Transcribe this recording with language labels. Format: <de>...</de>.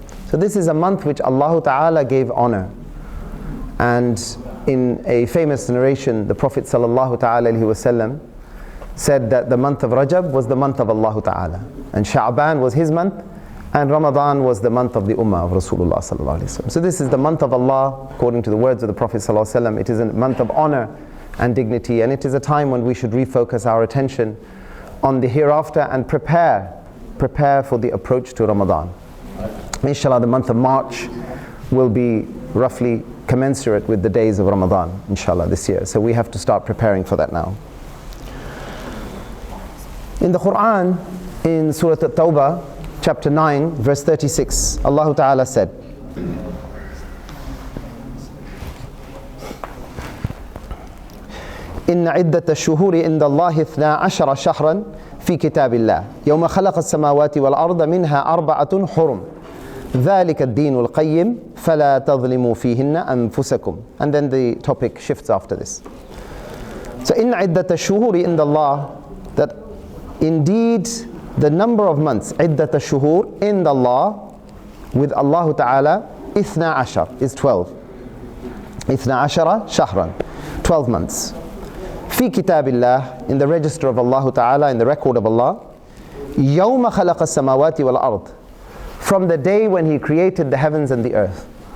<en>So this is a month which Allah Ta'ala gave honor. And in a famous narration, the Prophet Sallallahu Ta'ala Alaihi Wasallam said that the month of Rajab was the month of Allah Ta'ala, and Sha'ban was his month, and Ramadan was the month of the Ummah of Rasulullah Sallallahu Alaihi Wasallam. So this is the month of Allah, according to the words of the Prophet Sallallahu Alaihi Wasallam. It is a month of honor and dignity, and it is a time when we should refocus our attention on the hereafter and prepare for the approach to Ramadan. Inshallah, the month of March will be roughly commensurate with the days of Ramadan, inshallah, this year. So we have to start preparing for that now. In the Qur'an, in Surah At-Tawbah, chapter 9, verse 36, Allah Ta'ala said,</en> <ar>إن عدة الشهور عند الله 12 شهرا في كتاب الله يوم خلق السماوات والأرض منها 4 حرم ذلك الدين القيم فلا تظلموا فيهن أنفسكم.</ar> <en>And then the topic shifts after this. So</en> <ar>إن عدة الشهور عند الله,</ar> <en>that indeed the number of months,</en> <ar>عدة الشهور عند الله,</ar> <en>with Allah Ta'ala, 12 is 12.</en> <ar>12 شهرا,</ar> <en>12 months.</en> <ar>في كتاب الله,</ar> <en>in the register of Allah Ta'ala, in the record of Allah,</en> <ar>يوم خلق السماوات والأرض,</ar> <en>from the day when He created the heavens and the earth.</en>